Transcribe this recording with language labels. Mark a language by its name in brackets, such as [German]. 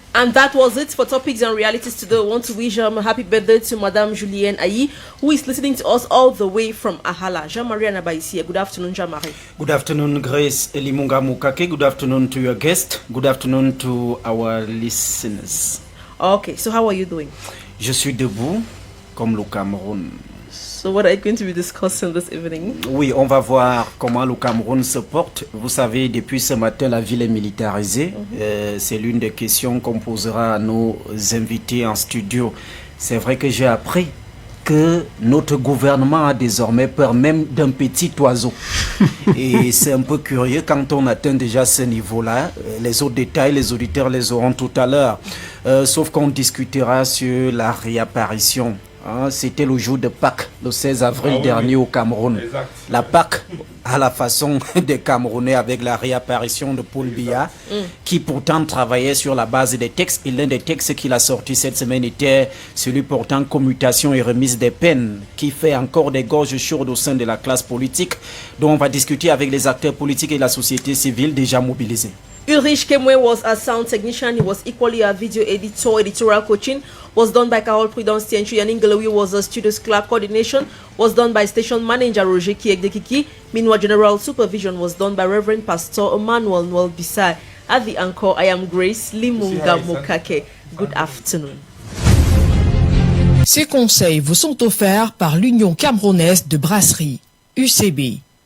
[English] And that was it for Topics and Realities today. I want to wish a happy birthday to Madame Julienne Ayi, who is listening to us all the way from Ahala. Jean-Marie Anabaisi. Good afternoon, Jean-Marie. Good afternoon, Grace Elimunga Mukake. Good afternoon to your guest. Good afternoon to our listeners. Okay, so how are you doing? [French] Je suis debout comme le Cameroun. [English] So what are you going to be discussing this evening? [French] Oui, on va voir comment le Cameroun se porte. Vous savez, depuis ce matin, la ville est militarisée. C'est l'une des questions qu'on posera à nos invités en studio. C'est vrai que j'ai appris que notre gouvernement a désormais peur même d'un petit oiseau. Et c'est un peu curieux quand on atteint déjà ce niveau-là. Les autres détails, les auditeurs les auront tout à l'heure. Sauf qu'on discutera sur la réapparition. C'était le jour de Pâques, le 16 avril dernier au Cameroun. Exact. La Pâques à la façon des Camerounais, avec la réapparition de Paul Biya, qui pourtant travaillait sur la base des textes. Et l'un des textes qu'il a sorti cette semaine était celui portant commutation et remise des peines, qui fait encore des gorges chaudes au sein de la classe politique, dont on va discuter avec les acteurs politiques et la société civile déjà mobilisés. [English] Ulrich Kemwe was a sound technician. He was equally a video editor. Editorial coaching was done by Carol Prudence Tienchu, and Ingelewi was a studio's clerk. Coordination was done by station manager Roger Kiegdekiki. Meanwhile, general supervision was done by Reverend Pastor Emmanuel Noel Bisai. At the anchor, I am Grace Limunga Mokake. Good afternoon. [French] Ces conseils vous sont offerts par l'Union camerounaise de brasserie, UCB.